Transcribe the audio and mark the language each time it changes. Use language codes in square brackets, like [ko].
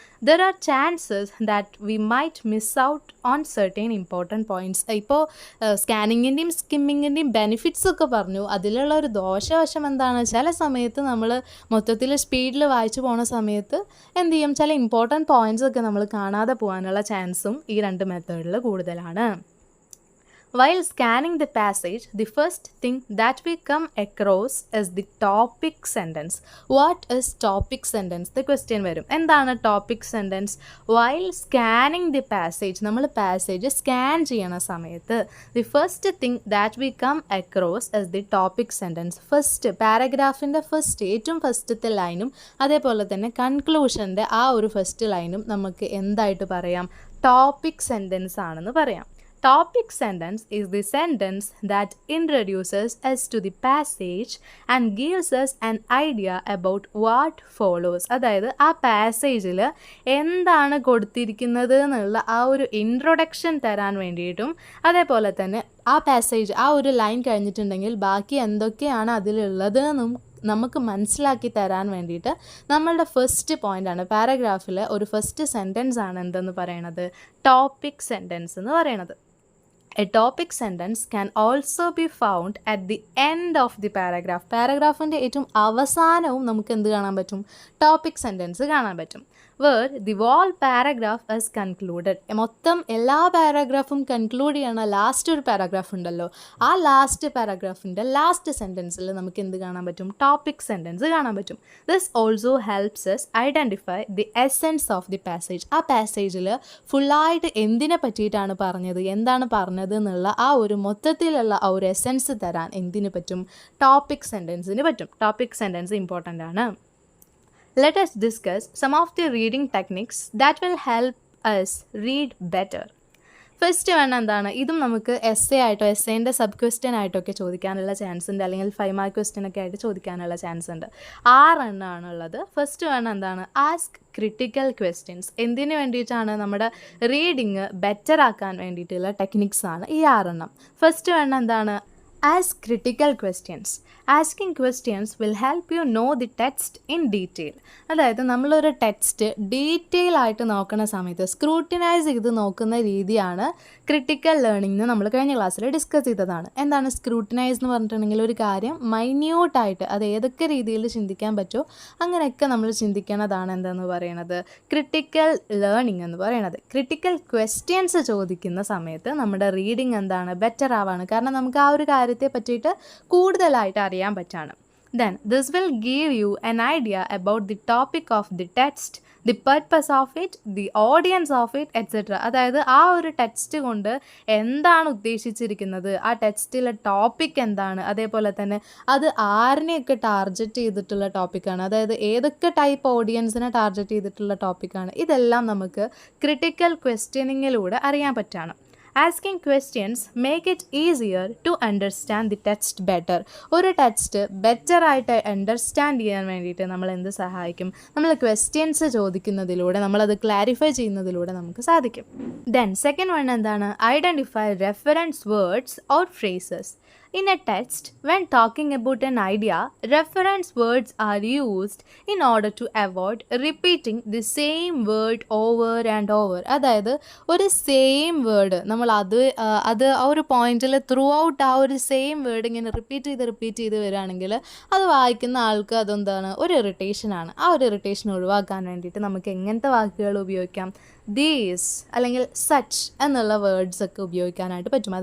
[en] There are chances that we might miss out on certain important points. [ml] ഇപ്പോൾ സ്കാനിങ്ങിൻ്റെയും സ്കിമ്മിങ്ങിൻ്റെയും benefits ഒക്കെ പറഞ്ഞു. അതിലുള്ള ഒരു ദോഷവശം എന്താണ്, ചില സമയത്ത് നമ്മൾ മൊത്തത്തിൽ സ്പീഡിൽ വായിച്ചു പോണ സമയത്ത് എന്ത് ചെയ്യും, ചില ഇമ്പോർട്ടൻറ്റ് പോയിൻറ്റ്സ് ഒക്കെ നമ്മൾ കാണാതെ പോകാനുള്ള ചാൻസും ഈ രണ്ട് മെത്തേഡിൽ കൂടുതലാണ്. [en] While scanning the passage, the first thing that we come across is the topic sentence. What is topic sentence? The question [ml] വരും, എന്താണ് [en] topic sentence? While scanning the passage, [ml] നമ്മൾ passage സ്കാൻ ചെയ്യണ സമയത്ത് [en] the first thing that we come across is the topic sentence. [ml] First പാരഗ്രാഫിൻ്റെ ഏറ്റവും ഫസ്റ്റത്തെ ലൈനും അതേപോലെ തന്നെ കൺക്ലൂഷൻ്റെ ആ ഒരു ഫസ്റ്റ് ലൈനും നമുക്ക് എന്തായിട്ട് പറയാം, ടോപ്പിക് സെൻറ്റൻസ് ആണെന്ന് പറയാം. [en] Topic sentence is the sentence that introduces us to the passage and gives us an idea about what follows. [ml] അതായത് ആ പാസേജിൽ എന്താണ് കൊടുത്തിരിക്കുന്നത് എന്നുള്ള ആ ഒരു ഇൻട്രൊഡക്ഷൻ തരാൻ വേണ്ടിയിട്ടും അതേപോലെ തന്നെ ആ പാസേജ്, ആ ഒരു ലൈൻ കഴിഞ്ഞിട്ടുണ്ടെങ്കിൽ ബാക്കി എന്തൊക്കെയാണ് അതിലുള്ളത് എന്നും നമുക്ക് മനസ്സിലാക്കി തരാൻ വേണ്ടിയിട്ട് നമ്മളുടെ ഫസ്റ്റ് പോയിൻ്റാണ്, പാരഗ്രാഫിൽ ഒരു ഫസ്റ്റ് സെൻറ്റൻസ് ആണ് എന്തെന്ന് പറയണത്, ടോപ്പിക് സെൻറ്റൻസ് എന്ന് പറയണത്. [en] A topic sentence can also be found at the end of the paragraph. [ml] പാരഗ്രാഫിൻ്റെ ഏറ്റവും അവസാനവും നമുക്ക് എന്ത് കാണാൻ പറ്റും, ടോപ്പിക് സെൻറ്റൻസ് കാണാൻ പറ്റും. [en] where the whole paragraph is concluded. [ml] മൊത്തം എല്ലാ പാരഗ്രാഫും കൺക്ലൂഡ് ചെയ്യണ ലാസ്റ്റ് ഒരു പാരഗ്രാഫ് ഉണ്ടല്ലോ, ആ ലാസ്റ്റ് പാരഗ്രാഫിൻ്റെ ലാസ്റ്റ് സെൻറ്റൻസിൽ നമുക്ക് എന്ത് കാണാൻ പറ്റും, ടോപ്പിക് സെൻറ്റൻസ് കാണാൻ പറ്റും. [en] This also helps us identify the essence of the passage. [ml] ആ പാസേജിൽ ഫുള്ളായിട്ട് എന്തിനെ പറ്റിയിട്ടാണ് പറഞ്ഞത്, എന്താണ് പറഞ്ഞത് എന്നുള്ള ആ ഒരു മൊത്തത്തിലുള്ള ആ ഒരു എസെൻസ് തരാൻ എന്തിനു പറ്റും, ടോപ്പിക് സെൻറ്റൻസിന് പറ്റും. ടോപ്പിക് സെൻറ്റൻസ് ഇമ്പോർട്ടൻ്റ് ആണ്. [en] Let us discuss some of the reading techniques that will help us read better. [ml] First വേണം എന്താണ്, ഇതും നമുക്ക് എസ്സേൻ്റെ സബ് ക്വസ്റ്റ്യൻ ആയിട്ടൊക്കെ ചോദിക്കാനുള്ള ചാൻസ് ഉണ്ട്, അല്ലെങ്കിൽ 5 മാർക്ക് ക്വസ്റ്റ്യൻ ഒക്കെ ആയിട്ട് ചോദിക്കാനുള്ള ചാൻസ് ഉണ്ട്. 6 എണ്ണമാണുള്ളത്. ഫസ്റ്റ് വേണം എന്താണ്, [en] Ask critical questions. [ml] എന്തിനു വേണ്ടിയിട്ടാണ്, നമ്മുടെ റീഡിങ് ബെറ്റർ ആക്കാൻ വേണ്ടിയിട്ടുള്ള ടെക്നിക്സ് ആണ് ഈ 6 എണ്ണം. ഫസ്റ്റ് വേണം എന്താണ്, [en] Ask critical questions. Asking questions will help you know the text in detail. [ml] അതായത് നമ്മളൊരു ടെക്സ്റ്റ് ഡീറ്റെയിൽ ആയിട്ട് നോക്കുന്ന സമയത്ത് സ്ക്രൂട്ടിനൈസ് ചെയ്ത് നോക്കുന്ന രീതിയാണ് ക്രിട്ടിക്കൽ ലേണിംഗ് എന്ന് നമ്മൾ കഴിഞ്ഞ ക്ലാസ്സിൽ ഡിസ്കസ് ചെയ്തതാണ്. എന്താണ് സ്ക്രൂട്ടിനൈസ് എന്ന് പറഞ്ഞിട്ടുണ്ടെങ്കിൽ, ഒരു കാര്യം മൈന്യൂട്ടായിട്ട് അത് ഏതൊക്കെ രീതിയിൽ ചിന്തിക്കാൻ പറ്റുമോ അങ്ങനെയൊക്കെ നമ്മൾ ചിന്തിക്കണതാണ് എന്താണെന്ന് പറയുന്നത്, ക്രിട്ടിക്കൽ ലേണിംഗ് എന്ന് പറയുന്നത്. ക്രിട്ടിക്കൽ ക്വസ്റ്റ്യൻസ് ചോദിക്കുന്ന സമയത്ത് നമ്മുടെ റീഡിങ് എന്താണ്, ബെറ്റർ ആവാണ്. കാരണം നമുക്ക് ആ ഒരു കാര്യത്തെ പറ്റിയിട്ട് കൂടുതലായിട്ട് അറിയാൻ പറ്റാണ്. [en] Then, this will give you an idea about the topic of the text, the purpose of it, the audience of it, etc. [ml] അതായത് ആ ഒരു ടെക്സ്റ്റ് കൊണ്ട് എന്താണ് ഉദ്ദേശിച്ചിരിക്കുന്നത്, ആ ടെക്സ്റ്റിലെ ടോപ്പിക് എന്താണ്, അതേപോലെ തന്നെ അത് ആരിനെയൊക്കെ ടാർഗറ്റ് ചെയ്തിട്ടുള്ള ടോപ്പിക്കാണ്, അതായത് ഏതൊക്കെ ടൈപ്പ് ഓഡിയൻസിനെ ടാർഗറ്റ് ചെയ്തിട്ടുള്ള ടോപ്പിക്കാണ്, ഇതെല്ലാം നമുക്ക് ക്രിട്ടിക്കൽ ക്വസ്റ്റ്യനിങ്ങിലൂടെ അറിയാൻ പറ്റുകയാണ്. [en] Asking questions make it easier to understand the text better. [ml] ഒരു ടെക്സ്റ്റ് ബെറ്റർ ആയിട്ട് അണ്ടർസ്റ്റാൻഡ് ചെയ്യാൻ വേണ്ടിയിട്ട് നമ്മൾ എന്ത് സഹായിക്കും, നമ്മൾ ക്വസ്റ്റ്യൻസ് ചോദിക്കുന്നതിലൂടെ, നമ്മളത് ക്ലാരിഫൈ ചെയ്യുന്നതിലൂടെ നമുക്ക് സാധിക്കും. [en] then second one [ml] എന്താണ്, [en] Identify reference words or phrases. In a text, when talking about an idea, reference words are used in order to avoid repeating the same word over and over. [ml] അതായത് ഒരു same word നമ്മൾ അത് ആ ഒരു പോയിന്റിൽ through out ആ ഒരു same word ഇങ്ങനെ റിപ്പീറ്റ് ചെയ്ത് വരികയാണെങ്കിൽ അത് വായിക്കുന്ന ആൾക്ക് അതെന്താണ്, ഒരു ഇറിറ്റേഷനാണ്. ആ ഒരു ഇറിറ്റേഷൻ ഒഴിവാക്കാൻ വേണ്ടിയിട്ട് നമുക്ക് എങ്ങനത്തെ വാക്കുകൾ ഉപയോഗിക്കാം, ദീസ് അല്ലെങ്കിൽ സച്ച് എന്നുള്ള വേർഡ്സ് ഒക്കെ ഉപയോഗിക്കാനായിട്ട് പറ്റും.